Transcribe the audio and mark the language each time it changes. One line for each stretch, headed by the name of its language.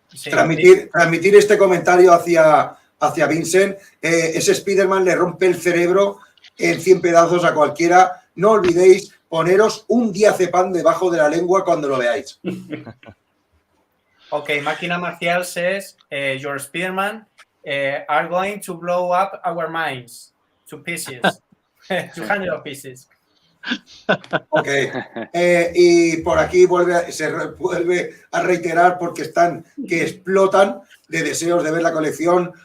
Spanish: Transmitir este comentario hacia Vincent. Ese Spiderman le rompe el cerebro en 100 pedazos a cualquiera. No olvidéis poneros un diazepam debajo de la lengua cuando lo veáis.
English: Okay, Máquina Marcial says, your Spiderman are going to blow up our minds to pieces, 200 pieces. Ok.
Spanish: Y por aquí vuelve a reiterar porque están que explotan de deseos de ver la colección.